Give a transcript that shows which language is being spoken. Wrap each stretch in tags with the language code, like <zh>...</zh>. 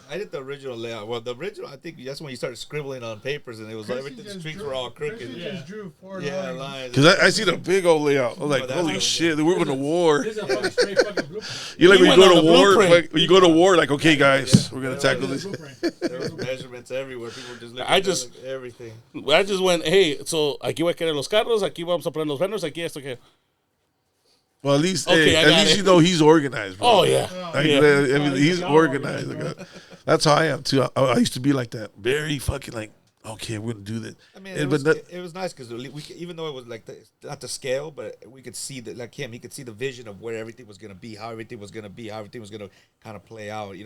<en>I did the original layout. Well, the original, I think that's when you started scribbling on papers, and it was everything. The streets were all crooked. Just drew four lines. Because I see the big old layout. I'm like, holy shit, we're going to war. This is a fucking straight fucking blueprint. You're like when you go to war. When you go to war, like, okay, guys, we're gonna tackle this. There was measurements everywhere. People were just looking at everything. I just went, hey, so</en> <es>aquí voy a querer los carros, aquí vamos a poner los frenos, aquí esto que.</es> <en>Well, at least you know he's organized, bro. Oh, yeah. I mean, he's organized. That's how I am, too. I used to be like that. Very fucking like, okay, we're going to do this. I mean, it was nice because even though it was like not the scale, but we could see that, like him, he could see the vision of where everything was going to be, how everything was going to be, how everything was going to kind of play out.</en>